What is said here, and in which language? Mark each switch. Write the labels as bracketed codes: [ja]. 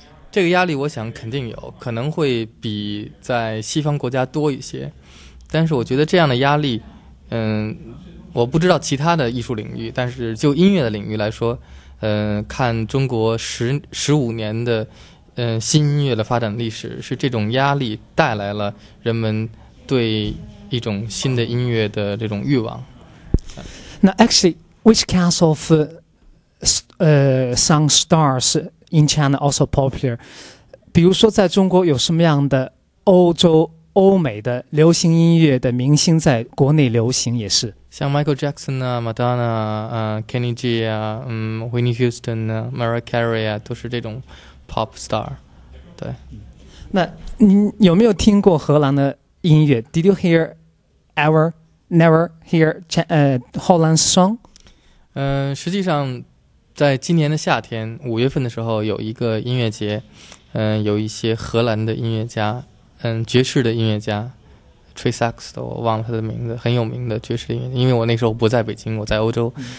[zh] 这个压力我想肯定有，可能会比在西方国家多一些，但是我觉得这样的压力，我不知道其他的艺术领域，但是就音乐的领域来说，看中国15年的新音乐的发展历史，是这种压力带来了人们对一种新的音乐的这种欲望。 [en] 那 actually, which kinds of song stars in China also popular? [zh] 比如说，在中国有什么样的欧美的流行音乐的明星在国内流行也是？像 Michael Jackson 啊、Madonna Kenny G 啊、Whitney Houston 啊、Mariah Carey 啊，都是这种 pop star。对。那你有没有听过荷兰的音乐 ？ [en] Did you never hear Holland's song？ [zh] 实际上，在今年的夏天5月份的时候，有一个音乐节，有一些荷兰的音乐家，爵士的音乐家。吹萨克斯的我忘了他的名字，很有名的爵士音乐，因为我那时候不在北京，我在欧洲。